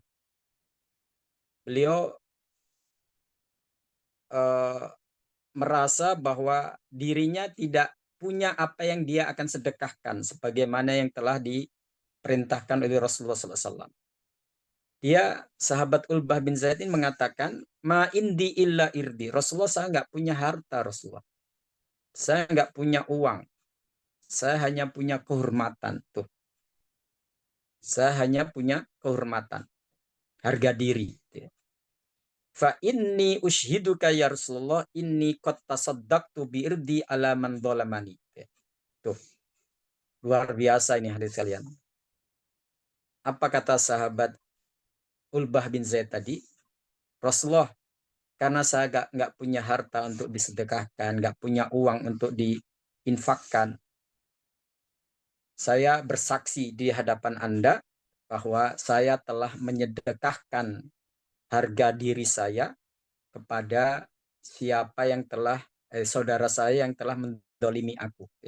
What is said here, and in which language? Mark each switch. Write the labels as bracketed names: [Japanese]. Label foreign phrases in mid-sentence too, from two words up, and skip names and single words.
[Indonesian] Beliau merasa bahwa dirinya tidak punya apa yang dia akan sedekahkan sebagaimana yang telah diperintahkan oleh Rasulullah SAW. Dia sahabat Ulbah bin Zaid ini mengatakan, [Arabic] ما عندي إلا عرضي. [Indonesian] Rasulullah, saya nggak punya harta Rasulullah. Saya nggak punya uang. Saya hanya punya kehormatan tuh. Saya hanya punya kehormatan, harga diri. [Arabic] فإني أشهدك يا رسول الله إني قد تصدقت بعرضي على من ظلمني. [Indonesian] Tuh. Luar biasa ini hadis kalian. Apa kata sahabat Ulbah bin Zaid tadi? Rasulullah, karena saya nggak punya harta untuk disedekahkan, nggak punya uang untuk diinfakkan, saya bersaksi di hadapan Anda bahwa saya telah menyedekahkan harga diri saya kepada siapa yang telah saudara saya yang telah mendolimi aku.